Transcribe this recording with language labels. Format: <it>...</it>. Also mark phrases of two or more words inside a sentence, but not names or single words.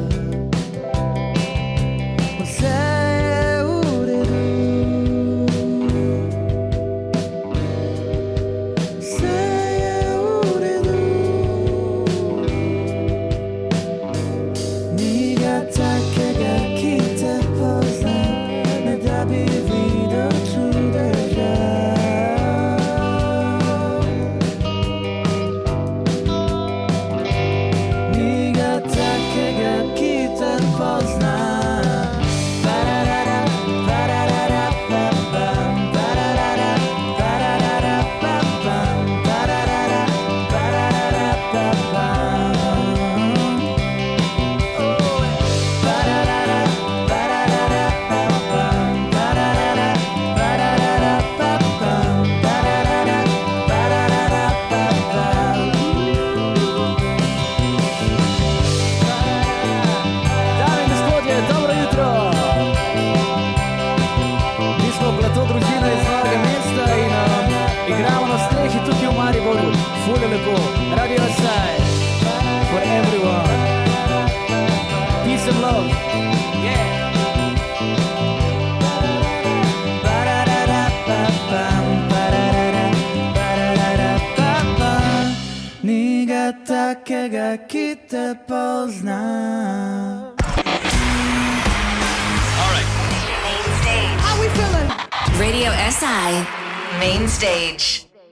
<sl>Vse je v redu, vse je v redu, ni ga takega, ki te pozna, ne da bi videl čudeža. Ni ga takega, ki te pozna. Bararara, bararara, pam, pam, bararara, bararara, pam, pam, bararara, bararara, pam, pam. Bararara, bararara, pam, pam, bararara, bararara, pam, pam, bararara, bararara, pam, pam. Dame in gospodje, dobro jutro! Mi smo Plateau družina iz Novega mesta in igramo na strehi tukaj v Mariboru. Ful je lepo. Radio SI</sl> <en>for everyone. Peace and love. Yeah. Bararara, pa, pam, bararara, bararara, pa, pam.</en> <sl>Ni ga takega, ki te pozna. Radio SI Main Stage.</sl>